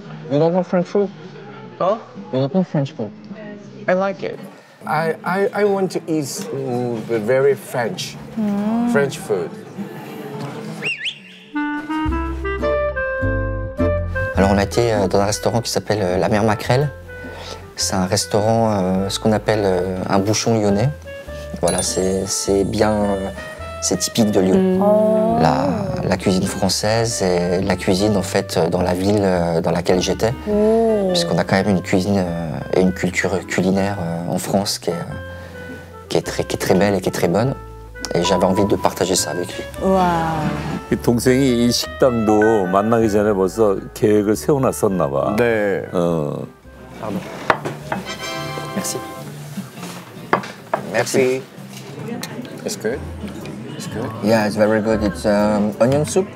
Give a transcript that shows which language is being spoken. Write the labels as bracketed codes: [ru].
[en] You don't know French food? Huh? You don't know French food? I like it. I want to eat very French food. [fr] Alors on a été dans un restaurant qui s'appelle La Mer Makrel. C'est un restaurant, ce qu'on appelle un bouchon lyonnais. Voilà, c'est bien, c'est typique de Lyon. La cuisine française et la cuisine en fait dans la ville dans laquelle j'étais. Puisqu'on a quand même une cuisine et une culture culinaire en France qui est très belle et qui est très bonne. Et j'avais envie de partager ça avec lui. [ko] 와. 동생이 이 식당도 만나기 전에 벌써 계획을 세워놨었나 봐. 네. [fr] Merci. Merci. [en] It's good. It's good. Yeah, it's very good. It's onion soup.